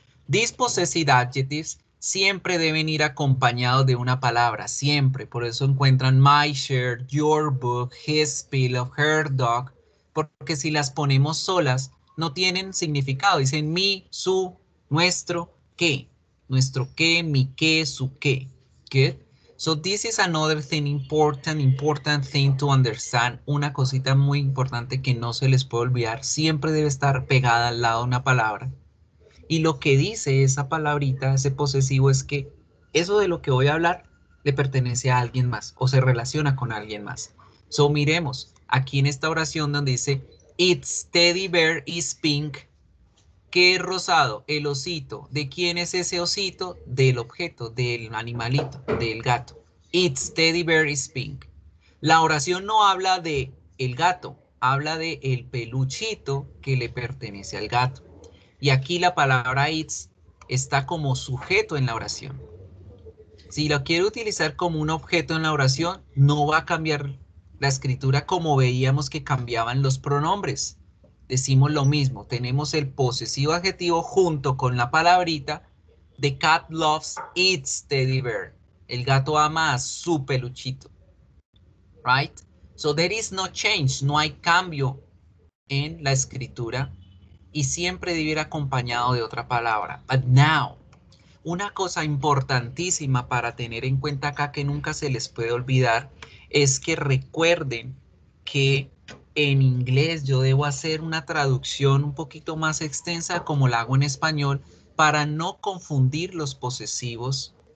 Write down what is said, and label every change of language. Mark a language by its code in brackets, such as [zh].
[en] These possessive adjectives [es] siempre deben ir acompañados de una palabra, siempre. Por eso encuentran [en] my shirt, your book, his pillow, her dog, [es] porque si las ponemos solas, no tienen significado. Dicen mi, su, nuestro, qué. Nuestro qué, mi qué, su qué. [en] Good. So this is another thing important thing to understand. [es] Una cosita muy importante que no se les puede olvidar. Siempre debe estar pegada al lado de una palabra. Y lo que dice esa palabrita, ese posesivo, es que eso de lo que voy a hablar le pertenece a alguien más o se relaciona con alguien más. So miremos aquí en esta oración donde dice [en] Its teddy bear is pink. [es] ¿Qué es rosado? El osito. ¿De quién es ese osito? Del objeto, del animalito, del gato. [en] Its teddy bear is pink. [es] La oración no habla de el gato, habla de el peluchito que le pertenece al gato. Y aquí la palabra its está como sujeto en la oración. Si lo quiero utilizar como un objeto en la oración, no va a cambiar la escritura como veíamos que cambiaban los pronombres. Decimos lo mismo, tenemos el posesivo adjetivo junto con la palabrita. [en] The cat loves its teddy bear. [es] El gato ama a su peluchito. Right? [en] So there is no change, [es] no hay cambio en la escritura y siempre debe ir acompañado de otra palabra. [en] But now, [es] una cosa importantísima para tener en cuenta acá que nunca se les puede olvidar es que recuerden que en inglés yo debo hacer una traducción un poquito más extensa como la hago en español para no confundir los posesivos